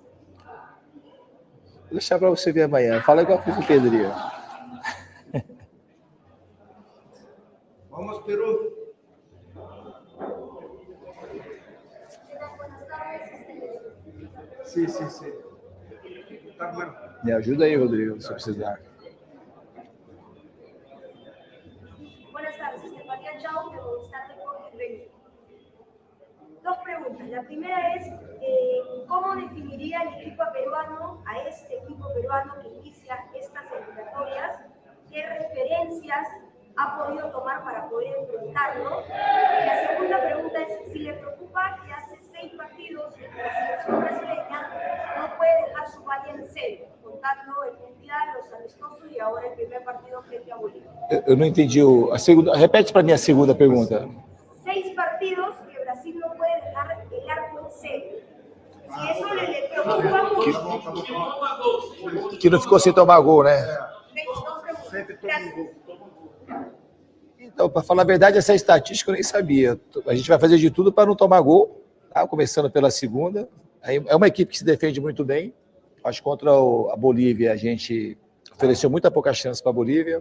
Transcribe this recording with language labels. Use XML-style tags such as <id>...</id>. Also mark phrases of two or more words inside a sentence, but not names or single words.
<pt>Vou deixar para você ver amanhã. Fala igual fiz o Pedrinho. Vamos, Peru. Sim, sim, sim. Tá bueno. Me ajuda aí, Rodrigo, se precisar.</pt> <es>Buenas tardes, Estefanía Chao, de Movistar Deportes Rey. Dos preguntas. La primera es, ¿cómo definiría el equipo peruano, a este equipo peruano que inicia estas eliminatorias? ¿Qué referencias ha podido tomar para poder enfrentarlo? Y la segunda pregunta es si le preocupa que hace 6 partidos la selección brasileña no puede dejar su valla en cero, contando el Mundial, los amistosos y ahora el primer partido frente a Bolivia.</es> <pt>Eu não entendi a segunda. Repete para mim a segunda pergunta.</pt> <es>6 partidos que Brasil no puede dejar el arco en cero. Si eso le preocupa mucho.</es> <pt>Que não ficou sem tomar gol, né? Sempre toma um gol. Então, para falar a verdade, essa estatística eu nem sabia. A gente vai fazer de tudo para não tomar gol, tá? Começando pela segunda. É uma equipe que se defende muito bem. Acho que contra a Bolívia a gente ofereceu muita pouca chance para a Bolívia.</pt>